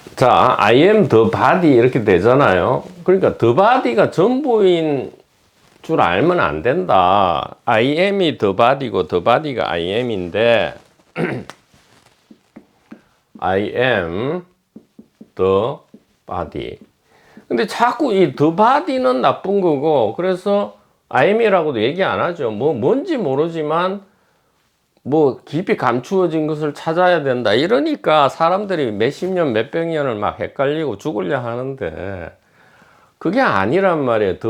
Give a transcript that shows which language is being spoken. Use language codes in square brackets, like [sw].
[en] 자, I am the body [ko] 이렇게 되잖아요. 그러니까 [en] the body [ko] 가 전부인 줄 알면 안 된다. [en] I am이 the body고 the body가 I am인데 I am the body. [ko] 근데 자꾸 이 [en] the body [ko] 는 나쁜 거고 그래서 [en] I am [ko] 이라고도 얘기 안 하죠. 뭔지 모르지만 뭐 깊이 감추어진 것을 찾아야 된다. 이러니까 사람들이 몇십 년, 몇백 년을 막 헷갈리고 죽으려 하는데 그게 아니란 말이에요.